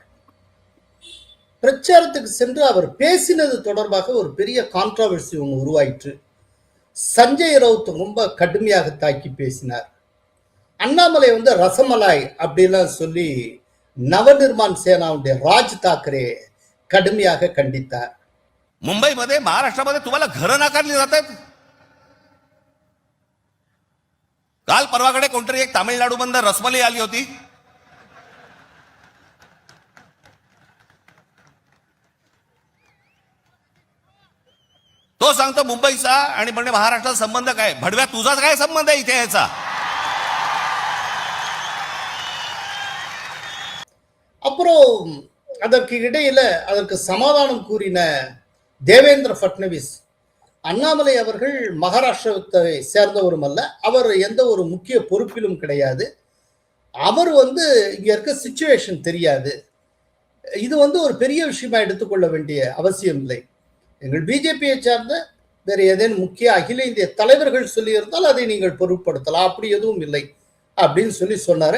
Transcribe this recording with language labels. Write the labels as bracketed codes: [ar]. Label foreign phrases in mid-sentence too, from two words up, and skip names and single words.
[ta] பிரச்சாரத்துக்கு சென்று அவர் பேசினது தொடர்பாக ஒரு பெரிய கான்ட்ராவர்சி ஒன்று உருவாயிற்று. சஞ்சய் ரவுத் ரொம்ப கடுமையாக தாக்கி பேசினார். அண்ணாமலை ரசமலாய் அப்படிலாம் சொல்லி நவநிர்மான் சேனாவுடைய ராஜ் தாக்கரே கடுமையாக கண்டித்தார். [mr] मुंबईमध्ये महाराष्ट्रामध्ये तुम्हाला घरं नाकारली जातात. काल परवाकडे कोणतरी एक तामिळनाडू बंद रसमलाई आली होती. तो सांगतो मुंबईचा आणि म्हणजे महाराष्ट्राचा संबंध काय? भडव्या तुझाच काय संबंध आहे इथे याचा? [ta] அப்புறம் அதற்கு இடையில அதற்கு சமாதானம் கூறின தேவேந்திர ஃபட்னவிஸ், அண்ணாமலை அவர்கள் மகாராஷ்டிரத்தை சேர்ந்தவரும் அல்ல, அவர் எந்த ஒரு முக்கிய பொறுப்பிலும் கிடையாது, அவர் வந்து இங்க இருக்க சிச்சுவேஷன் தெரியாது, இது வந்து ஒரு பெரிய விஷயமா எடுத்துக்கொள்ள வேண்டிய அவசியம் இல்லை, எங்கள் பிஜேபியை சார்ந்த வேறு ஏதேனும் முக்கிய அகில இந்திய தலைவர்கள் சொல்லியிருந்தால் அதை நீங்கள் பொருட்படுத்தலாம், அப்படி எதுவும் இல்லை அப்படின்னு சொன்னாரு.